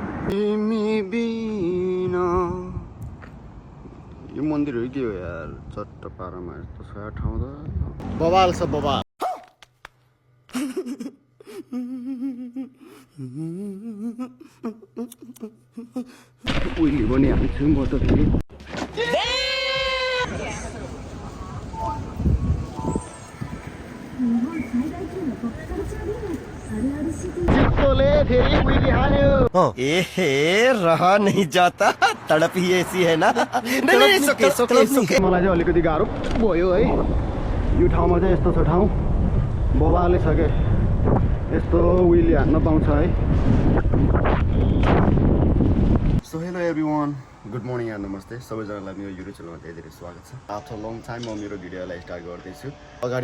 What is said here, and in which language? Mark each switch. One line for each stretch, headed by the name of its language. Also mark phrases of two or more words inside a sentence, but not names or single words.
Nepali: तिमी बिना यो मन्दिरहरू के हो यार चट्ट पारामा यस्तो छ ठाउँ त बवाल छ बवाल उहिले पनि हाल्छु म त फेरि
Hindi: रहा नहीं जाता तड़प ही ऐसी है ना नहीं सोके
Nepali: मलाई चाहिँ अलिकति गाह्रो भयो है यो ठाउँमा चाहिँ यस्तो छ ठाउँ बबाले छ के यस्तो उहिले हान्न पाउँछ है
English: so hello everyone good morning and
Nepali: नमस्ते सबैजनालाई मेरो युट्युब च्यानलमा धेरै धेरै स्वागत छ
English: after long time
Nepali: म मेरो भिडियोलाई स्टार्ट गर्दैछु अगाडि